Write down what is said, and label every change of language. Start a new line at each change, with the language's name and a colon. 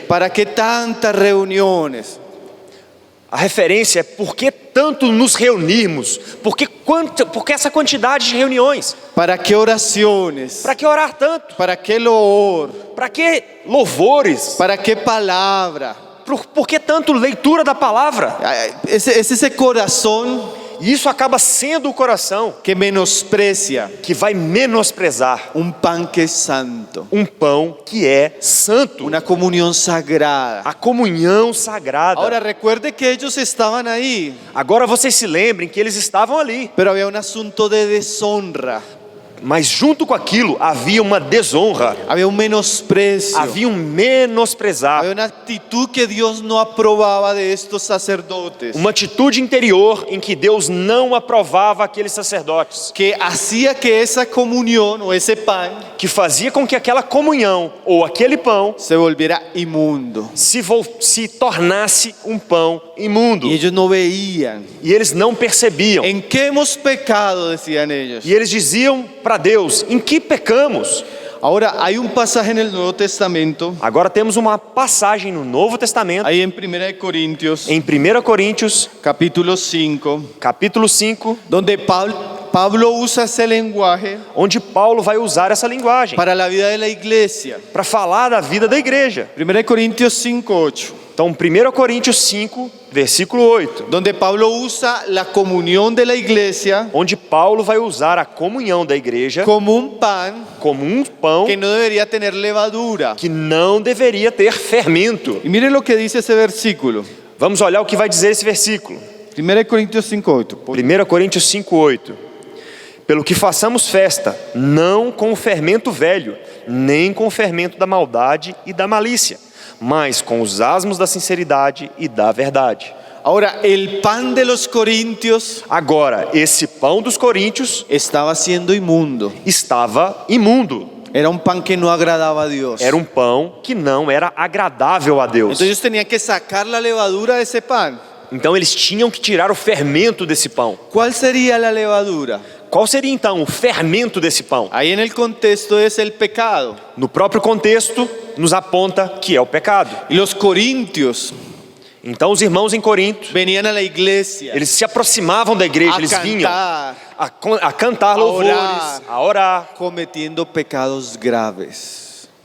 Spanish: ¿Para qué tantas reuniones?
Portuguese: A referência é por que tanto nos reunirmos? Por que essa quantidade de reuniões?
Spanish: ¿Para qué oraciones?
Portuguese: Para que orar tanto?
Spanish: ¿Para qué loor?
Portuguese: Para que louvores?
Spanish: ¿Para qué palabra?
Portuguese: Por que tanto leitura da palavra?
Spanish: Es ese corazón
Portuguese: E isso acaba sendo o coração
Spanish: que menosprecia
Portuguese: que vai menosprezar
Spanish: un pan que es santo,
Portuguese: um pão que é santo,
Spanish: una comunión sagrada.
Portuguese: a comunhão sagrada.
Spanish: Ahora recuerde que ellos estaban ahí,
Portuguese: Agora vocês se lembrem que eles estavam ali,
Spanish: pero había un asunto de deshonra,
Portuguese: mas junto com aquilo havia uma desonra,
Spanish: había un menosprecio,
Portuguese: havia menosprezar,
Spanish: había una actitud que Dios no aprobaba de estos sacerdotes,
Portuguese: uma atitude interior em que Deus não aprovava aqueles sacerdotes,
Spanish: que hacía que esa comunión o ese pan
Portuguese: que fazia com que aquela comunhão ou aquele pão
Spanish: se volviera inmundo.
Portuguese: se tornasse um pão imundo.
Spanish: Y ellos no veían.
Portuguese: E eles não percebiam.
Spanish: ¿En qué hemos pecado? Decían ellos.
Portuguese: E eles diziam para Deus, em que pecamos?
Spanish: Ahora hay un pasaje en el Nuevo Testamento,
Portuguese: Agora temos uma passagem no Novo Testamento,
Spanish: ahí en 1 Corintios,
Portuguese: em 1 Coríntios,
Spanish: capítulo 5,
Portuguese: capítulo 5,
Spanish: donde Pablo usa ese lenguaje
Portuguese: onde Paulo vai usar essa linguagem
Spanish: para la vida de la iglesia.
Portuguese: para falar da vida da igreja.
Spanish: 1 Corintios 5:8,
Portuguese: Então, 1 Coríntios 5, versículo 8,
Spanish: donde Pablo usa la comunión de la iglesia
Portuguese: onde Paulo vai usar a comunhão da igreja
Spanish: como un pan
Portuguese: como um pão
Spanish: que no debería tener levadura.
Portuguese: que não deveria ter fermento.
Spanish: Y mire lo que dice ese versículo.
Portuguese: Vamos olhar o que vai dizer esse versículo.
Spanish: 1 Corintios 5:8.
Portuguese: 1 Coríntios 5, 8. Pelo que façamos festa, não com o fermento velho, nem com o fermento da maldade e da malícia, mas com os asmos da sinceridade e da verdade.
Spanish: Ahora, el pan de los corintios
Portuguese: Agora, esse pão dos coríntios
Spanish: estaba siendo inmundo.
Portuguese: estava imundo.
Spanish: Era un pan que no agradaba a Dios.
Portuguese: Era um pão que não era agradável a Deus.
Spanish: Entonces ellos tenían que sacar la levadura de ese pan.
Portuguese: Então eles tinham que tirar o fermento desse pão.
Spanish: ¿Cuál sería la levadura?
Portuguese: Qual seria então o fermento desse pão?
Spanish: Ahí en el contexto es el pecado.
Portuguese: No próprio contexto, nos aponta que é o pecado.
Spanish: Y los corintios
Portuguese: Então os irmãos em Corinto,
Spanish: venían a la iglesia
Portuguese: eles se aproximavam da igreja,
Spanish: a
Portuguese: eles vinham
Spanish: cantar,
Portuguese: a cantar louvores,
Spanish: orar.
Portuguese: a orar,
Spanish: cometiendo pecados graves.